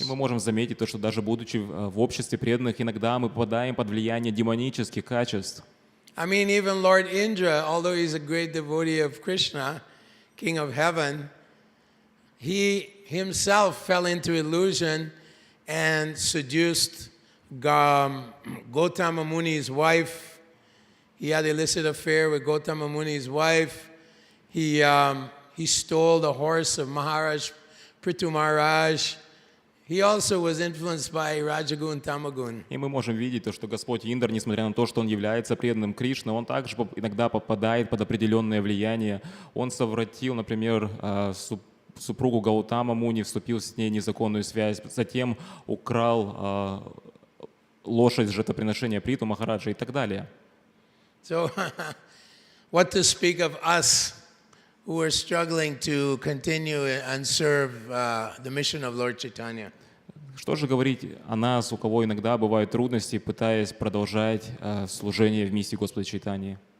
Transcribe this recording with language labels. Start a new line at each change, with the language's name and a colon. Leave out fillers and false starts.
Russian: И мы можем заметить то, что даже будучи в обществе преданных, иногда мы попадаем под влияние демонических качеств.
English: I mean, even Lord Indra, although he's a great devotee of Krishna, King of Heaven, he himself fell into illusion and seduced Gautama Muni's wife. He had an illicit affair with Gautama Muni's wife. He stole the horse of Maharaj Prithu Maharaj. He also was influenced by Rajagun Tamagun.
Russian: И мы можем видеть то, что Господь Индр, несмотря на то, что он является преданным Кришны, он также иногда попадает под определенное влияние. Он совратил, например, супругу Гаутама Муни, вступил с ней в незаконную связь, затем украл лошадь с жертвоприношения Приту Махараджа и так далее.
English: So, what to speak of us who are struggling to continue and serve the mission of Lord Chaitanya?
Russian: Что же говорить о нас, у кого иногда бывают трудности, пытаясь продолжать служение в миссии Господа Чайтаньи?